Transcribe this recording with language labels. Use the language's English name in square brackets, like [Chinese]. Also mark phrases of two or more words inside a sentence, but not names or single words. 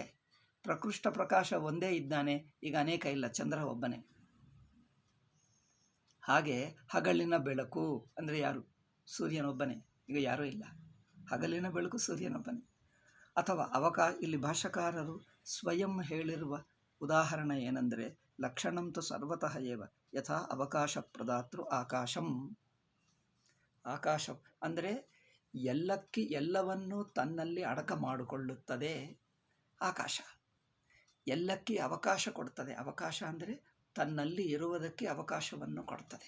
[Kannada] ಪ್ರಕೃಷ್ಟ ಪ್ರಕಾಶ ಒಂದೇ ಇದ್ದಾನೆ, ಈಗ ಅನೇಕ ಇಲ್ಲ, ಚಂದ್ರ ಒಬ್ಬನೇ. ಹಾಗೆ ಹಗಲಿನ ಬೆಳಕು ಅಂದರೆ ಯಾರು? ಸೂರ್ಯನೊಬ್ಬನೇ, ಈಗ ಯಾರೂ ಇಲ್ಲ. ಹಗಲಿನ ಬೆಳಕು ಸೂರ್ಯನೊಬ್ಬನೇ. ಅಥವಾ ಇಲ್ಲಿ ಭಾಷಾಕಾರರು ಸ್ವಯಂ ಹೇಳಿರುವ ಉದಾಹರಣೆ ಏನೆಂದರೆ, [Sanskrit] ಲಕ್ಷಣಂತು ಸರ್ವತಃ ಏವ ಯಥಾ ಅವಕಾಶ ಪ್ರದಾತೃ ಆಕಾಶಂ. [Kannada] ಆಕಾಶ ಅಂದರೆ ಎಲ್ಲವನ್ನೂ ತನ್ನಲ್ಲಿ ಅಡಕ ಮಾಡಿಕೊಳ್ಳುತ್ತದೆ ಆಕಾಶ. ಎಲ್ಲಕ್ಕೆ ಅವಕಾಶ ಕೊಡ್ತದೆ. ಅವಕಾಶ ಅಂದರೆ ತನ್ನಲ್ಲಿ ಇರುವುದಕ್ಕೆ ಅವಕಾಶವನ್ನು ಕೊಡ್ತದೆ.